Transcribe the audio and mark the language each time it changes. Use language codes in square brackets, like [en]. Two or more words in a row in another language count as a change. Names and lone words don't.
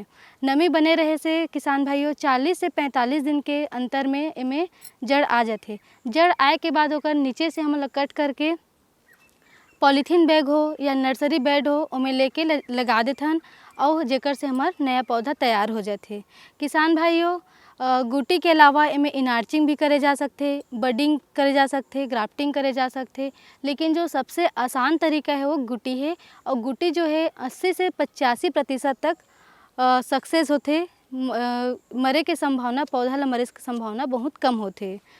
[hne] नमी बने रहे से किसान भाइयों 40 से 45 दिन के अंतर में एमे जड़ आ जाथे। जड़ आए के बाद ओकर नीचे से हमन ला कट करके पॉलीथीन बैग हो या नर्सरी बेड हो ओमे लेके लगा देथन और जेकर से हमार नया पौधा तैयार हो जाथे। किसान भाइयों, गुटी के अलावा इमें इनार्चिंग भी करे जा सकते, बडिंग करे जा सकते, ग्राफ्टिंग करे जा सकते, लेकिन जो सबसे आसान तरीका है वो गुटी है। और गुटी जो है 80 से 85% तक सक्सेस होते। मरे के संभावना, पौधा ला मरे के संभावना बहुत कम होते।